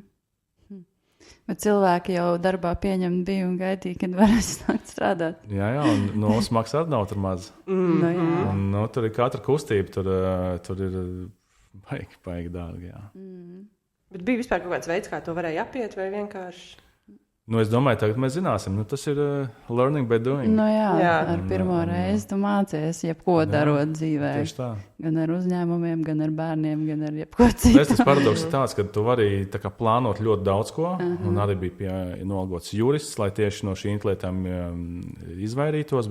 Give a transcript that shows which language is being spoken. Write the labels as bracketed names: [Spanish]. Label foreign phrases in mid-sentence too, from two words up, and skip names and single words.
[Latvian] Bet cilvēki jau darbā pieņemti bija un gaidīja, kad varēs sākt strādāt. Jā, un nos maksā arī nav tur maz. Un, tur ir katra kustība, tur ir baigi dārgi, jā. Bet bija vispār kaut kāds veids, kā to varēja apiet, vai vienkārši? Es domāju, tagad mēs zināsim. Tas ir [English] learning by doing. [Latvian] Ar pirmo reizi tu mācies jebko darot dzīvē. Tieši tā. Gan ar uzņēmumiem, gan ar bērniem, gan ar jebko citu. Tas paradoks ir tāds, ka tu vari plānot ļoti daudz ko, un arī bija nolgots jurists, lai tieši no šīm lietām izvairītos.